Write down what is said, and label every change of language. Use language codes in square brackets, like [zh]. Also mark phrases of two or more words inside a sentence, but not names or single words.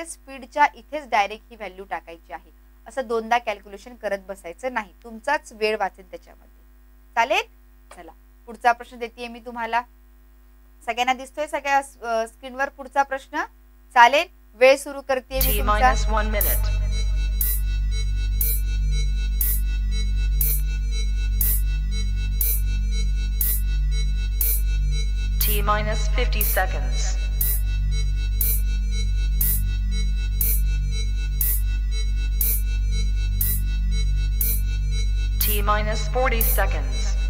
[mr] स्पीडच्या इथेच डायरेक्ट ही व्हॅल्यू टाकायची आहे. असं दोनदा कॅल्क्युलेशन करत बसायचं नाही, तुमचाच वेळ वाचेल त्याच्यामध्ये. चालेल? चला पुढचा प्रश्न देते मी तुम्हाला. सगळ्यांना दिसतोय सगळ्या स्क्रीनवर पुढचा प्रश्न? चालेल, वेळ सुरू करते मी तुमचा. [en] T-1 minute. T-minus 50 seconds. T-minus 40 seconds.